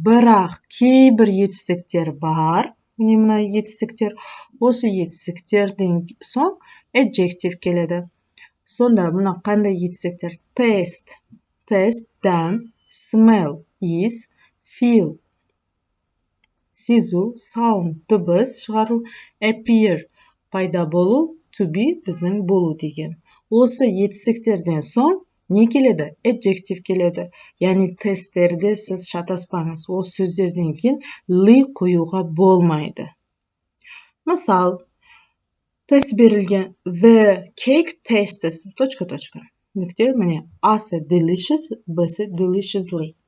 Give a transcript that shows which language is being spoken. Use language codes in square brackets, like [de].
[kk] Бірақ кейбір етістіктер бар. Міне мына етістіктер. Осы етістіктерден соң adjective келеді. Сонда мына қандай етістіктер? [en] Taste, dam, smell, is, feel, [kk] сезу, [en] sound, [kk] дыбыс шығару, [en] appear, [kk] пайда болу, [en] to be, [kk] біздің болу деген. Осы етістіктерден соң не келеді? Adjective келеді. Яғни тесттерде сіз шатаспаңыз. Ол сөздерден кейін ли қоюға болмайды. Мысал, тест берілген. [en] The cake tastes, ... [kk] Нүкте, міне, асы delicious, бісі deliciously.